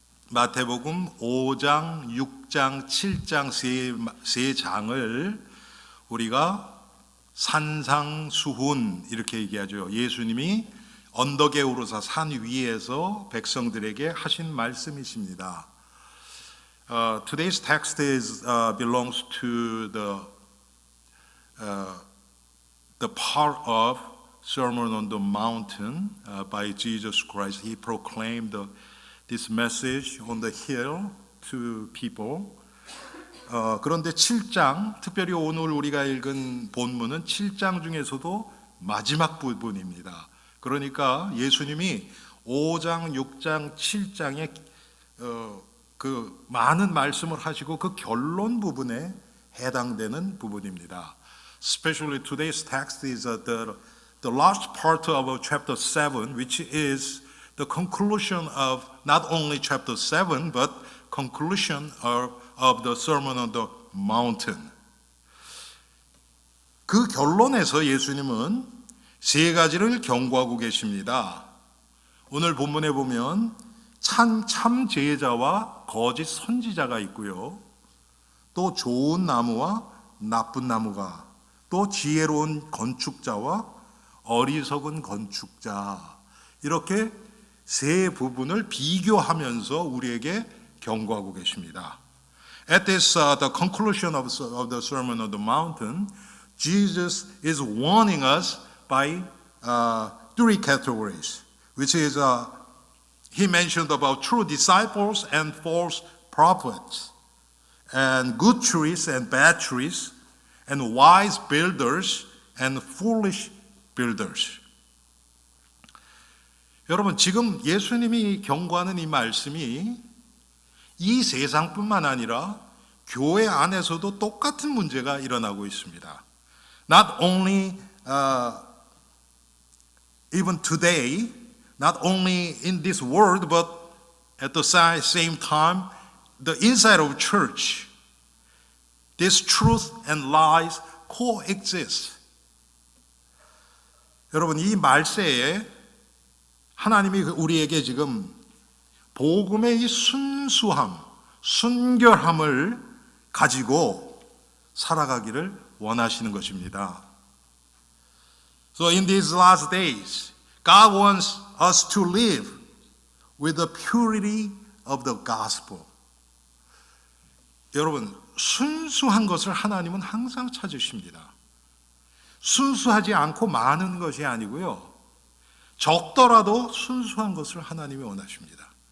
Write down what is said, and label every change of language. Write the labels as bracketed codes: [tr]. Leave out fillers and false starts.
[ko] 마태복음 5장, 6장, 7장 세 장을 우리가 산상수훈 이렇게 얘기하죠. 예수님이 언덕에 오르사 산 위에서 백성들에게 하신 말씀이십니다. [en] Today's text belongs to the part of Sermon on the Mountain by Jesus Christ. He proclaimed this message on the hill to people. [ko] 그런데 7장, 특별히 오늘 우리가 읽은 본문은 7장 중에서도 마지막 부분입니다. 그러니까 예수님이 5장, 6장, 7장에 그 많은 말씀을 하시고 그 결론 부분에 해당되는 부분입니다. [en] Especially today's text is the last part of chapter 7, which is the conclusion of not only chapter 7, but conclusion of the Sermon on the Mountain. [ko] 그 결론에서 예수님은 세 가지를 경고하고 계십니다. 오늘 본문에 보면 참 제자와 거짓 선지자가 있고요. 또 좋은 나무와 나쁜 나무가, 또 지혜로운 건축자와 어리석은 건축자, 이렇게 세 부분을 비교하면서 우리에게 경고하고 계십니다. [en] At this the conclusion of the Sermon on the Mountain, Jesus is warning us by three categories, which is he mentioned about true disciples and false prophets, and good trees and bad trees, and wise builders and foolish builders. [ko] 여러분, 지금 예수님이 경고하는 이 말씀이 이 세상뿐만 아니라 교회 안에서도 똑같은 문제가 일어나고 있습니다. [en] Not only even today, not only in this world, but at the same time, the inside of church, this truth and lies coexist. [ko] 여러분, 이 말세에 하나님이 우리에게 지금 복음의 이 순수함, 순결함을 가지고 살아가기를 원하시는 것입니다. [en] So in these last days, God wants us to live with the purity of the gospel. [ko] 여러분, 순수한 것을 하나님은 항상 찾으십니다. 순수하지 않고 많은 것이 아니고요. 적더라도 순수한 것을 하나님이 원하십니다.